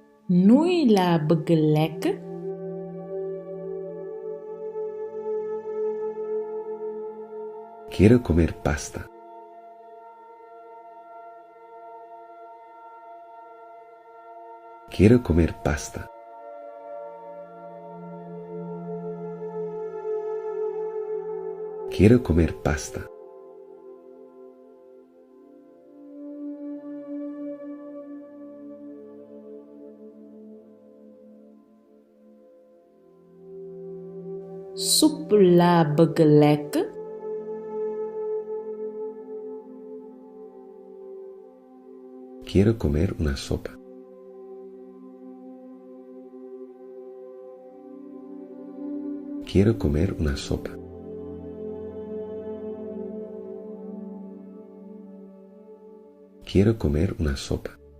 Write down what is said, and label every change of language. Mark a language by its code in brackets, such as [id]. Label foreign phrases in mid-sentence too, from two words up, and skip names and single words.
[wo] Nouilles laa bëgg lekk. [es] Quiero comer pasta. Quiero comer pasta. Quiero comer pasta. [wo] Supp laa bëgg lekk. [es] Quiero comer una sopa. Quiero comer una sopa. Quiero comer una sopa.